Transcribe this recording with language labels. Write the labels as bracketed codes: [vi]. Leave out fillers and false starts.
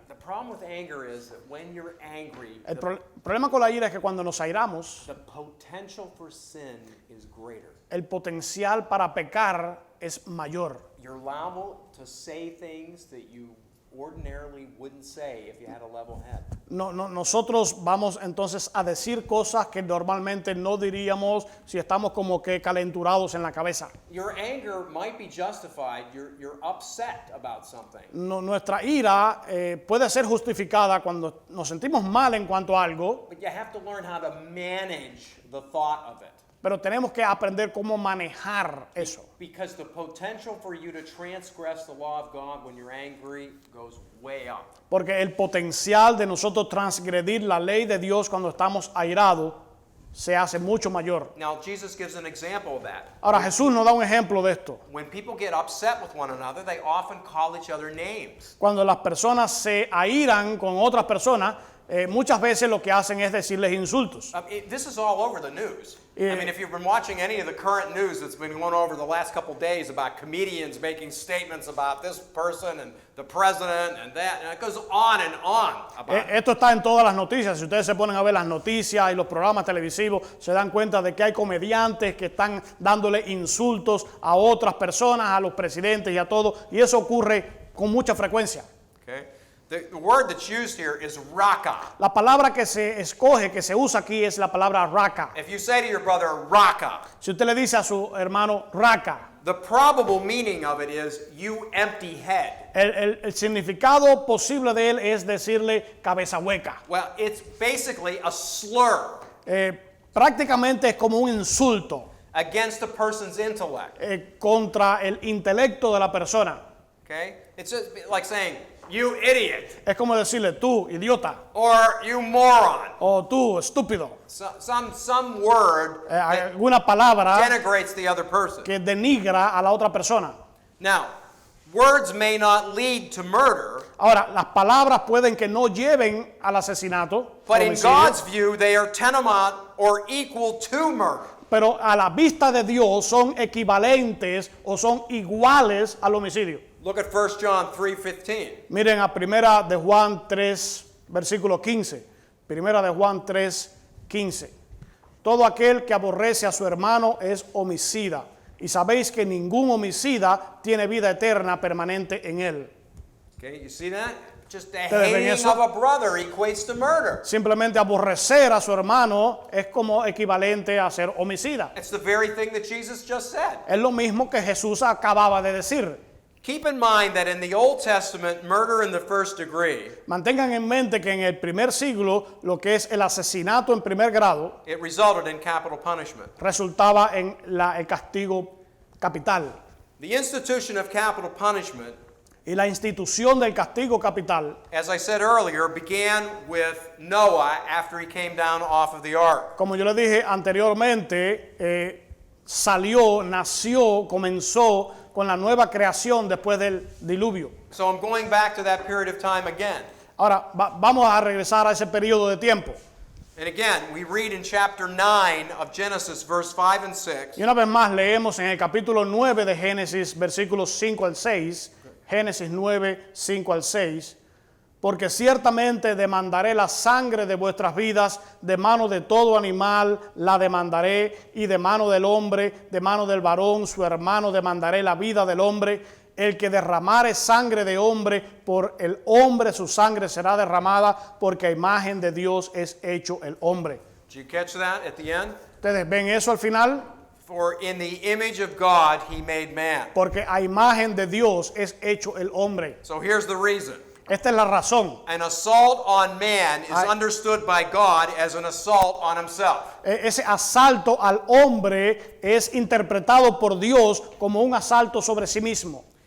[en] The problem with anger is that when you're angry, [es] El problema con la ira es que cuando nos airamos, [en] the potential for sin is greater. [es] el potencial para pecar es mayor. [en] You're liable to say things that you ordinarily wouldn't say if you had a level head. [es] Nosotros vamos entonces a decir cosas que normalmente no diríamos si estamos como que calenturados en la cabeza. [en] Your anger might be justified. You're upset about something. [es] Nuestra ira puede ser justificada cuando nos sentimos mal en cuanto a algo, [en] But you have to learn how to manage the thought of it. [es] pero tenemos que aprender cómo manejar eso. [en] Because the potential for you to transgress the law of God when you're angry goes way up. [es] Porque el potencial de nosotros transgredir la ley de Dios cuando estamos airados se hace mucho mayor. [en] Now, Jesus gives an example of that. [es] Ahora, Jesús nos da un ejemplo de esto. [en] When people get upset with one another, they often call each other names. [es] Cuando las personas se airan con otras personas, muchas veces lo que hacen es decirles insultos. [en] This is all over the news. I mean, if you've been watching any of the current news that's been going over the last couple days about comedians making statements about this person and the president and that, and it goes on and on about it. [es] Esto está en todas las noticias. Si ustedes se ponen a ver las noticias y los programas televisivos, se dan cuenta de que hay comediantes que están dándole insultos a otras personas, a los presidentes y a todo, y eso ocurre con mucha frecuencia. [en] Okay? The word that's used here is raka. [es] La palabra que se escoge, que se usa aquí, es la palabra raka. [en] If you say to your brother raka, [es] Si usted le dice a su hermano raka, [en] the probable meaning of it is you empty head. [es] el significado posible de él es decirle cabeza hueca. [en] Well, it's basically a slur [es] Prácticamente es como un insulto [en] against a person's intellect. [es] Contra el intelecto de la persona. [en] Okay? It's just like saying, you idiot, [es] Es como decirle tú, idiota, [en] or you moron. [es] o tú, estúpido. [en] Some word that [es] Alguna palabra [en] denigrates the other person. [es] que denigra a la otra persona. [en] Now, Words may not lead to murder, [es] Ahora, las palabras pueden que no lleven al asesinato, [en] but in [es] homicidio, [en] God's view, they are tantamount or equal to murder. [es] pero a la vista de Dios son equivalentes o son iguales al homicidio. [en] Look at 1 John 3:15. [es] Miren a primera de Juan 3, versículo 15. Primera de Juan 3, 15. Todo aquel que aborrece a su hermano es homicida. Y sabéis que ningún homicida tiene vida eterna permanente en él. [en] Okay, you see that? Just the [es] ¿Ustedes ven [en] hating [es] eso? [en] of a brother equates to murder. [es] Simplemente aborrecer a su hermano es como equivalente a ser homicida. [en] It's the very thing that Jesus just said. [es] Es lo mismo que Jesús acababa de decir. [en] Keep in mind that in the Old Testament, murder in the first degree, [es] Mantengan en mente que en el primer siglo lo que es el asesinato en primer grado [en] it resulted in capital punishment. [es] resultaba en el castigo capital. [en] The institution of capital punishment, [es] Y la institución del castigo capital, [en] as I said earlier, began with Noah after he came down off of the ark. [es] como yo le dije anteriormente, nació, comenzó con la nueva creación después del diluvio. [en] So I'm going back to that period of time again. [es] Ahora, vamos a regresar a ese periodo de tiempo. [en] And again, we read in chapter 9 of Genesis, verse 5 and 6. [es] Y una vez más leemos en el capítulo 9 de Génesis, versículos 5 al 6, Génesis 9, 5 al 6, porque ciertamente demandaré la sangre de vuestras vidas, de mano de todo animal la demandaré, y de mano del hombre, de mano del varón, su hermano, demandaré la vida del hombre. El que derramare sangre de hombre, por el hombre su sangre será derramada, porque a imagen de Dios es hecho el hombre. [en] Did you catch that at the end? [es] ¿Ustedes ven eso al final? [en] For in the image of God he made man. [es] Porque a imagen de Dios es hecho el hombre. [en] So here's the reason. [es] Esta es la razón. [en] An assault on man is I- understood by God as an assault on himself. [es] Ese asalto al hombre es interpretado por Dios como un asalto sobre sí mismo.